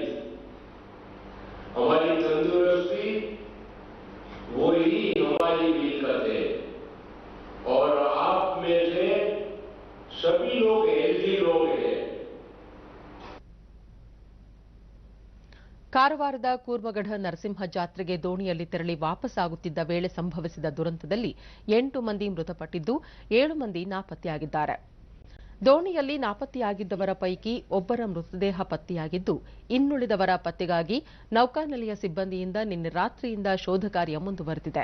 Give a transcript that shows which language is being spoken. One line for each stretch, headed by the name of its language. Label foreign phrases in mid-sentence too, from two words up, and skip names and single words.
Hindi: हमारी तंदुरुस्ती वो ही हमारी मिलकत है और आप में से सभी लोग हेल्थी लोग हैं.
Kannada: ಕಾರವಾರದ ಕೂರ್ಮಗಢ ನರಸಿಂಹ ಜಾತ್ರೆಗೆ ದೋಣಿಯಲ್ಲಿ ತೆರಳಿ ವಾಪಸ್ಸಾಗುತ್ತಿದ್ದ ವೇಳೆ ಸಂಭವಿಸಿದ ದುರಂತದಲ್ಲಿ 8 ಮಂದಿ ಮೃತಪಟ್ಟಿದ್ದು 7 ಮಂದಿ ನಾಪತ್ತೆಯಾಗಿದ್ದಾರೆ. ದೋಣಿಯಲ್ಲಿ ನಾಪತ್ತೆಯಾಗಿದ್ದವರ ಪೈಕಿ ಒಬ್ಬರ ಮೃತದೇಹ ಪತ್ತೆಯಾಗಿದ್ದು, ಇನ್ನುಳಿದವರ ಪತ್ತೆಗಾಗಿ ನೌಕಾನೆಲೆಯ ಸಿಬ್ಬಂದಿಯಿಂದ ನಿನ್ನೆ ರಾತ್ರಿಯಿಂದ ಶೋಧ ಕಾರ್ಯ ಮುಂದುವರೆದಿದೆ.